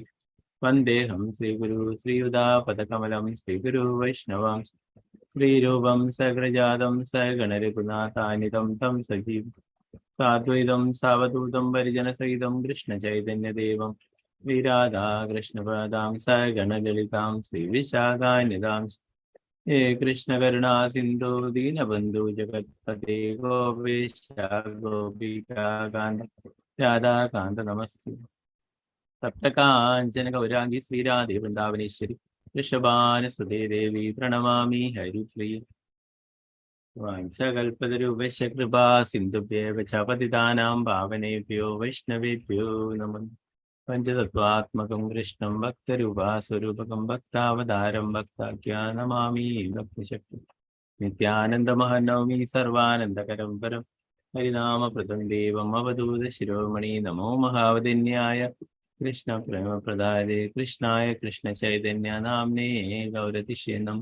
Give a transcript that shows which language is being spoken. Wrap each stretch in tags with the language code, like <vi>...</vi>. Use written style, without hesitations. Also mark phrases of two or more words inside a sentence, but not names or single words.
<sa>വന്ദേഹം ശ്രീഗുരു ശ്രീയുതാപദകമലം ശ്രീഗുരു വൈഷ്ണവം ശ്രീരൂപം സഗ്രജാതം സഗണരഘുനാഥാനിതം തം സജീവ സാദ്വൈതം സാവധൂതം പരിജനസഹിതം കൃഷ്ണചൈതന്യദേവം ശ്രീരാധാ കൃഷ്ണപദാം സഗണലളിതാം ശ്രീവിശാഖാന്യതാം ഹേ കൃഷ്ണകരുണാ സിന്ധു ദീനബന്ധു ജഗത്പതേ ഗോപേശ ഗോപികാന്ത രാധാകാന്ത നമസ്തേ. സപ്തകാഞ്ചന ഗൗരാംഗി ശ്രീരാധേ വൃന്ദാവനേശ്വരി വൃഷഭാനുസുതേ ദേവി പ്രണമാമി ഹരിപ്രിയ. വാഞ്ചകൽപതരൂപശ്ച കൃപാ സിന്ധുഭ്യേവ ച പതിതാനാം പാവനേഭ്യോ വൈഷ്ണവേഭ്യോ നമഃ. പഞ്ചതത്വാത്മകം കൃഷ്ണം ഭക്തരൂപാസ്വരൂപകം ഭക്താവതാരം ഭക്താഖ്യാനമാമി ഭക്തശക്തി. നിത്യാനന്ദമഹനൗമി സർവാനന്ദകരം പരം ഹരിനാമപ്രദം ദേവം അവധൂത ശിരോമണി. നമോ മഹാവദന്യായ കൃഷ്ണ പ്രേമപ്രദായതേ കൃഷ്ണായ കൃഷ്ണചൈതന്യ നാമ്നേ ഗൗരതിശേ നമഃ.</sa>